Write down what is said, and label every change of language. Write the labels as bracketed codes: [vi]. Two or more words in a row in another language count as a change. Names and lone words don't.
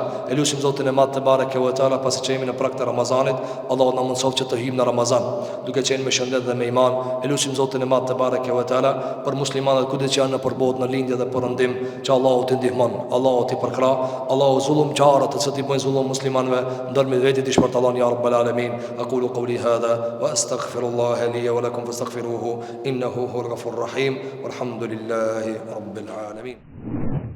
[sq] E lutim Zotin e Madh [ar] تبارك وتعالى [sq] pasi që jemi në prag të Ramazanit, Allahu na mundson që të hyjmë në Ramazan duke qenë me shëndet dhe me iman. E lutim Zotin e Madh [ar] تبارك وتعالى [sq] për muslimanët kudo që janë në përbot, në lindje dhe perëndim, që Allahu t'i ndihmon, Allahu t'i përkrah, Allahu zullumçarët të cilët i bëjnë zullum muslimanëve ndërmjet vetë të shpërtallon [ar] يا رب العالمين. أقول قولي هذا وأستغفر الله لي ولكم فاستغفروه إنه هو الغفور الرحيم. والحمد لله رب العالمين.